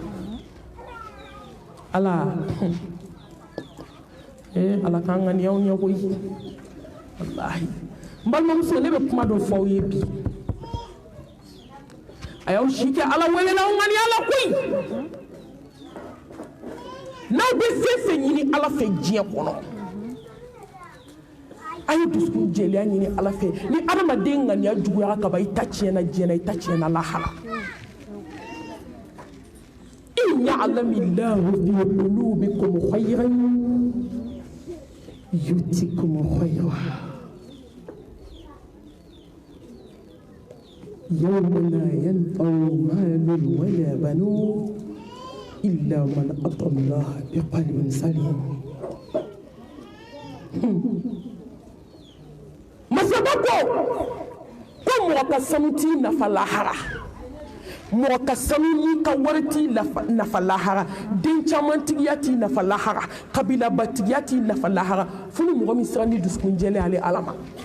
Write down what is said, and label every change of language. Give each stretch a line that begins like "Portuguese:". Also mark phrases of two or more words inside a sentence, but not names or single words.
Bambara: Ala Ala k'an ŋaniya aw ɲɛ koyi walahi n balimamuso ne bɛ kuma dɔ fɔ aw ye bi a y'aw si kɛ Ala wele la aw ŋaniya la koyi n'aw bɛ fɛn fɛn ɲini Ala fɛ diɲɛ kɔnɔ a ye dusukun jɛlenya ɲini Ala fɛ ni adamaden ŋaniya juguyara ka ban i ta tiɲɛna diɲɛ na i ta tiɲɛna lahara
Arabic: إن يعلم الله في قلوبكم خيرا يؤتكم خيرا يوم لا ينفع مال ولا بنون إلا من أتى الله بقلب سليم
Bambara: masabako ko mɔgɔ ka sanu t'i nafa lahara mɔgɔ ka sanu ni ka wari t'i nafa lahara den caman tigiya t'i nafa lahara kabilabatigiya t'i nafa lahara fo ni mɔgɔ min siran ni dusukun jɛlen ale Ala ma